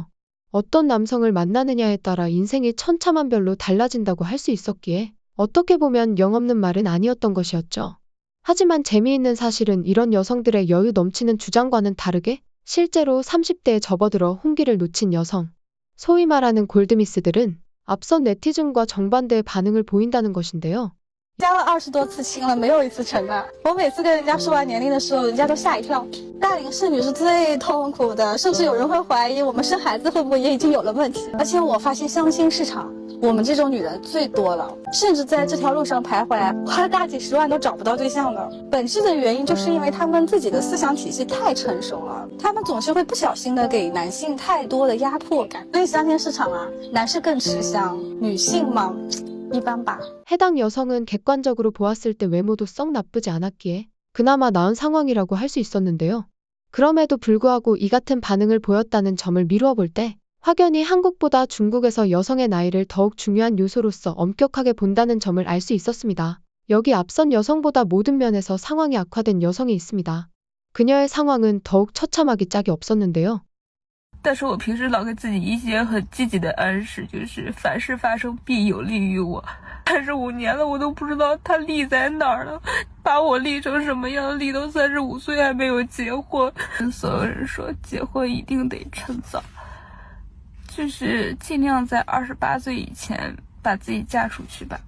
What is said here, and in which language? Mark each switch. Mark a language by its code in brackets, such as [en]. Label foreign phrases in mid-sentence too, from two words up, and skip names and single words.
[ko] 어떤 남성을 만나느냐에 따라 인생이 천차만별로 달라진다고 할 수 있었기에 어떻게 보면 영없는 말은 아니었던 것이었죠. 하지만 재미있는 사실은 이런 여성들의 여유 넘치는 주장과는 다르게 실제로 30대에 접어들어 홍기를 놓친 여성, 소위 말하는 골드미스들은 앞선 네티즌과 정반대의 반응을 보인다는 것인데요. [zh] 加了20多次亲了，没有一次成的。我每次跟人家说完年龄的时候，人家都吓一跳。大龄剩女是最痛苦的，甚至有人会怀疑我们生孩子会不会也已经有了问题。而且我发现相亲市场，我们这种女人最多了，甚至在这条路上徘徊，花了大几十万都找不到对象的。本质的原因就是因为她们自己的思想体系太成熟了，她们总是会不小心的给男性太多的压迫感。所以相亲市场啊，男士更吃香，女性嘛。一般吧. [ko] 해당 여성은 객관적으로 보았을 때 외모도 썩 나쁘지 않았기에 그나마 나은 상황이라고 할 수 있었는데요. 그럼에도 불구하고 이 같은 반응을 보였다는 점을 미루어 볼 때 확연히 한국보다 중국에서 여성의 나이를 더욱 중요한 요소로서 엄격하게 본다는 점을 알 수 있었습니다. 여기 앞선 여성보다 모든 면에서 상황이 악화된 여성이 있습니다. 그녀의 상황은 더욱 처참하기 짝이 없었는데요. [zh] 但是我平时老给自己一些很积极的暗示，就是凡事发生必有利于我。35年了，我都不知道它利在哪儿了，把我利成什么样？利到35岁还没有结婚。所有人说结婚一定得趁早，就是尽量在28岁以前把自己嫁出去吧。